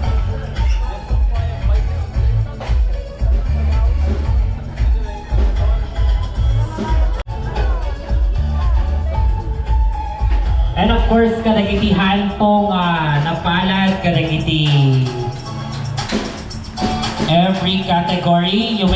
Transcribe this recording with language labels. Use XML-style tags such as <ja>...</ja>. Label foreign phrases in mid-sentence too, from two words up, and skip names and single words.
<en>and of course,</en> <ilo>kadagitihan pong napalad, kadagiti</ilo> <en>every category. You may</en>